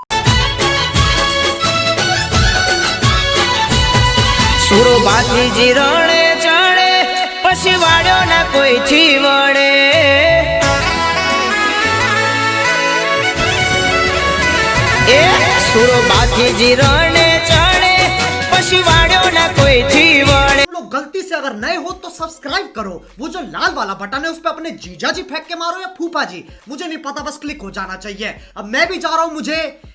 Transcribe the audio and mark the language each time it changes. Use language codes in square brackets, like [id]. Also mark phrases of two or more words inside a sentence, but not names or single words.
[gu] સુરો બાથીજી રણે ચણે પછી વાડ્યો ના કોઈ થી વળે એ સુરો બાથીજી રણે ચણે પછી વાડ્યો ના કોઈ થી વળે। [hi] लोग गलती से अगर नए हो तो सब्सक्राइब करो। वो जो लाल वाला बटन है उस पे अपने जीजा जी फेंक के मारो या फूफा जी, मुझे नहीं पता, बस क्लिक हो जाना चाहिए। अब मैं भी जा रहा हूं। मुझे